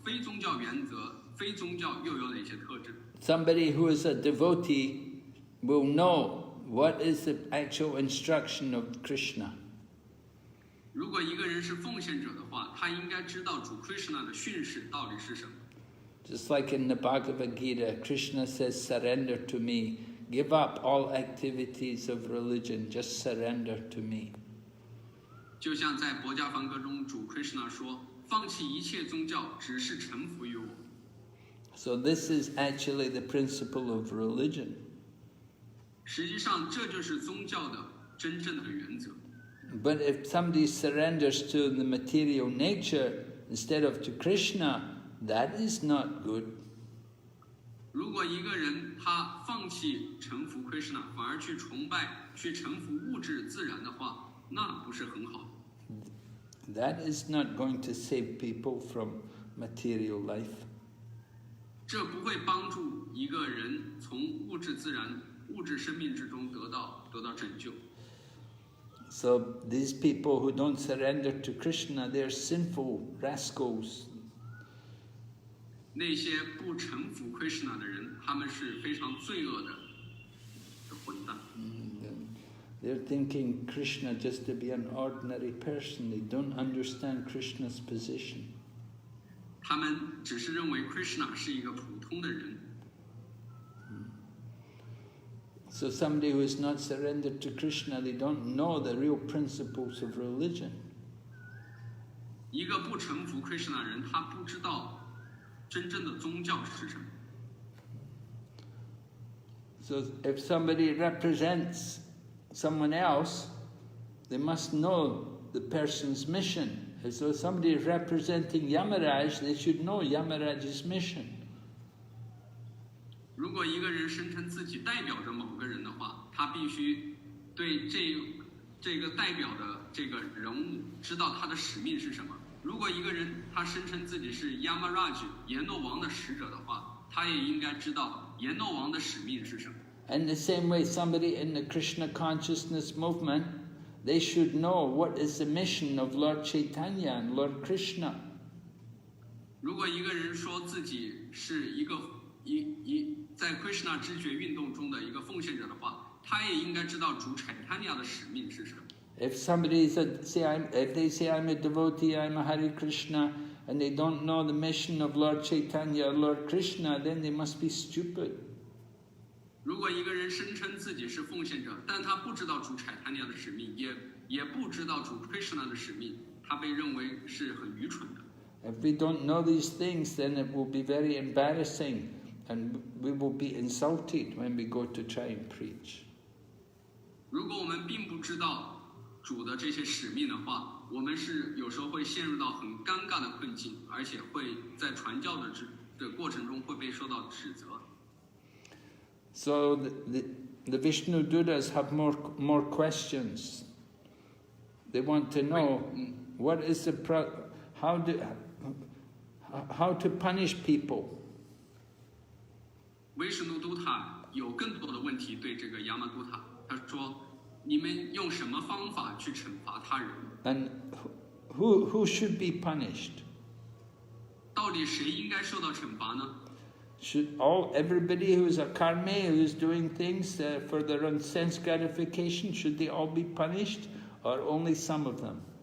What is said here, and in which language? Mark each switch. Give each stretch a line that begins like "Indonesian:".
Chinese: 非宗教原则、非宗教又有哪些特征？
English: Somebody who is a devotee will know what is the actual instruction of Krishna.
Chinese: 如果一个人是奉献者的话，他应该知道主 Krishna 的训示到底是什么。
English: Just like in the Bhagavad Gita, Krishna says, surrender to me. Give up all activities of religion. Just surrender to me.
Chinese: 就像在《薄伽梵歌》中，主 Krishna 说：“放弃一切宗教，只是臣服于我。”
English: So this is actually the principle of religion.
Chinese: 实际上，这就是宗教的真正的原则。
English: But if somebody surrenders to the material nature instead of to Krishna, that is not good.
Chinese: 如果一个人他放弃臣服 Krishna， 反而去崇拜、去臣服物质自然的话，那不是很好。
English: That is not going to save people from material life.
Chinese: 这不会帮助一个人从物质自然、物质生命之中得到拯救。
English: So these people who don't surrender to Krishna, they're sinful rascals.
Chinese: 那些不臣服 Krishna 的人，他们是非常罪恶的混蛋。
English: They're thinking Krishna just to be an ordinary person. They don't understand Krishna's position.
Chinese: 他们只是认为 Krishna 是一个普通的人。
English: So somebody who is not surrendered to Krishna, they don't know the real principles of religion.
Chinese: 一个不臣服 Krishna 的人，他不知道真正的宗教是什么。
English: So if somebody represents someone else, they must know the person's mission. So if somebody is representing Yamaraj, they should know Yamaraj's mission.
Chinese: 如果一个人声称自己代表着某个人的话，他必须对这个代表的这个人物知道他的使命是什么。如果一个人他声称自己是 Yamaraj 阎罗王的使者的话，他也应该知道阎罗王的使命是什么。
English: And the same way, somebody in the Krishna consciousness movement, they should know what is the mission of Lord Chaitanya and Lord Krishna.
Chinese: 如果一个人说自己是一个在 Krishna 知觉运动中的一个奉献者的话，他也应该知道主 Chaitanya 的使命是什么。
English: If somebody if they say I'm a devotee, I'm a Hare Krishna, and they don't know the mission of Lord Chaitanya or Lord Krishna, then they must be stupid.
Chinese: 如果一个人声称自己是奉献者，但他不知道主柴塔尼亚的使命，也不知道主 Krishna 的使命，他被认为是很愚蠢的。
English: If we don't know these things, then it will be very embarrassing, and we will be insulted when we go to try and preach.
Chinese: 如果我们并不知道主的这些使命的话，我们是有时候会陷入到很尴尬的困境，而且会在传教的过程中会被受到指责。
English: So the Vishnu Dutas have more questions. They want to know what is the how to punish people.
Chinese: 维什努都塔有更多的问题对这个亚玛都塔，他说：“你们用什么方法去惩罚他人？
English: And who should be punished?
Chinese: 到底谁应该受到惩罚呢？”
English: Should everybody who is a karmi, who is doing things for their own sense gratification, should they all be punished, or only some of them?